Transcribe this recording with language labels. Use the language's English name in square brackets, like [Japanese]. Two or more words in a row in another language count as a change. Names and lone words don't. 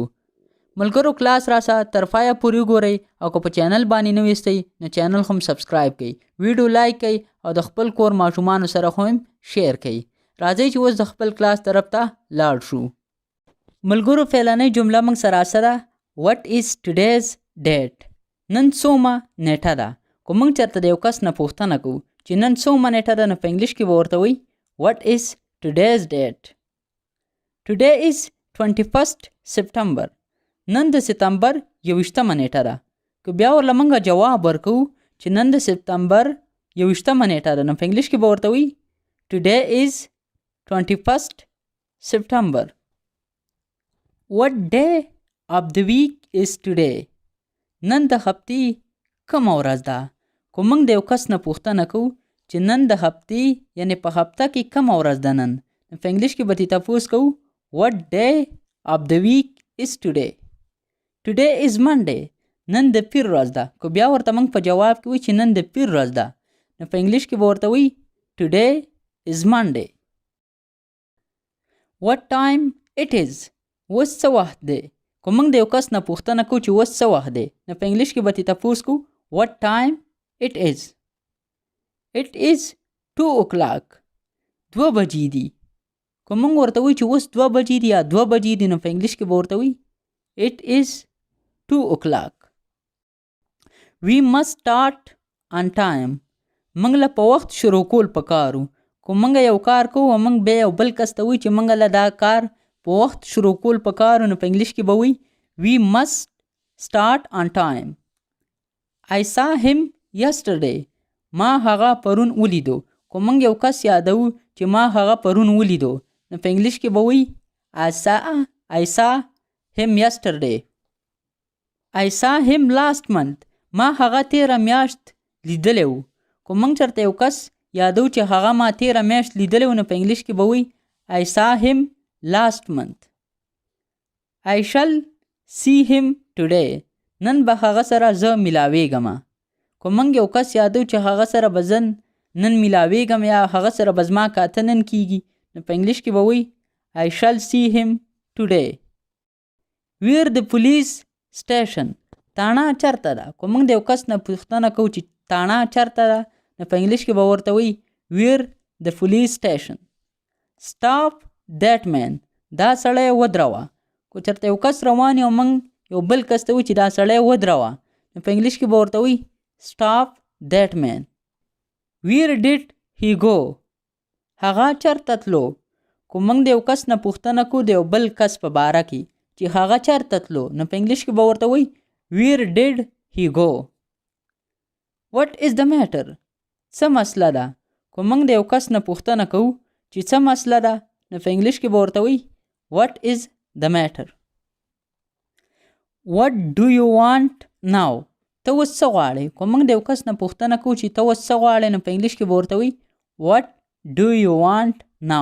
[Pashto] ملګرو، کلاس راسه تر پایه پورې وګورئ، او که په چینل باندې نوي یاستئ نو چینل هم سبسکرایب کړئ، ویډیو لایک کړئ او د خپل کور ماشومانو سره هم شیر کړئ. راځئ چې اوس د خپل کلاس طرف ته لاړ شو. ملګرو، فعلنۍ جمله موږ سره ده. [English] What is today's date؟ [Pashto] نن څومه نیټه ده. که موږ چېرته د یو کس نه پوښتنه کوو چې نن څومه نیټه ده، نو په انګلیش کې به ورته وایي [English] What is today's date؟ Today is 21st September. [Pashto] نن د سپتمبر 21مه نیټه ده. که بیا ورله موږ جواب ورکوو چې نن د سپتمبر 21مه نیټه ده، نو په انګلیش کې به ورته وایي [English] Today is 21st September. What day of the week is today؟ [Pashto] نن د هفتې کومه ورځ ده. که موږ د یو کس نه پوښتنه کوو چې نن د هفتې یعنې په هفته کې کومه ورځ ده نن، نو په انګلیش کې به ترې تپوس کوو [English] What day of the week is today؟ Today is Monday. [Pashto] نن د پیر ورځ ده. که بیا ورته موږ په جواب کې وایو چې نن د پیر ورځ ده، نو په انګلیش کې به ورته وایي [English] Today is Monday. What time it is؟ [Pashto] اوس څه وخت دی. که موږ د یو کس نه پوښتنه کوو چې اوس څه وخت دی، نو په انګلیش کې به ترې تپوس کوو [English] What time it is؟ It is 2 o'clock. [Pashto] 2 بجې دي. که موږ ورته وایو چې اوس 2 بجې دي یا 2 بجې دي، نو په انګلیش کې به ورته وایي [English] It is 2 o'clock. We must start on time. [Pashto] موږ له په وخت شروع کول پکارو. که موږ یو کار کوو او موږ بیا یو بل کس ته وایو چې موږ له دا کار په وخت شروع کول پکارو، نو په انګلیش کې به وایي [English] We must start on time. I saw him yesterday. [Pashto] ما هغه پرون ولیدو. که موږ یو کس یادوو چې ما هغه پرون ولیدو، نو په انګلیش کې به وایي [English] I saw him yesterday. I saw him last month. [Pashto] ما هغه تیره میاشت لیدلی و. که موږ چېرته یو کس یادو چې هغه ما تیره میاشت لیدلی و، نو په انګلیش کې به وایي [English] I saw him last month. I shall see him today. [Pashto] نن به هغه سره زه میلاویږم. که موږ یو کس یادو چې هغه سره به زه نن میلاویږم یا هغه سره به زما کاته نن کیږي، نو په انګلیش کې به وایي [English] I shall see him today. Where the police station؟ [Pashto] تاڼه چېرته ده. که موږ د یو کس نه پوښتنه کوو چې تاڼه چېرته ده، نو په انګلیش کې به ورته وایي [English] Where the police station؟ Stop that man. [Pashto] دا سړی ودروه. که چېرته یو کس روان یو موږ یو بل کس ته وایو چې دا سړی ودروه، نو په انګلیش کې به ورته وایي [English] Stop that man. Where did he go؟ [Pashto] هغه چېرته تلو. که موږ د یو کس نه پوښتنه کوو د یو بل کس په باره کې چې هغه چېرته تلو، نو په انګلیش کې به ورته وایي [English] Where did he go؟ What is the matter؟ [Pashto] څه مسله ده. که موږ د یو کس نه پوښتنه کوو چې څه مسله ده، نو په انګلیش کې به ورته وایي [English] What is the matter؟ What do you want now؟ [Pashto] ته اوس څه غواړې. که موږ د یو کس نه پوښتنه کوو چې ته اوس څه غواړې، نو په انګلیش کې به ورته وایي [English] What do you want now؟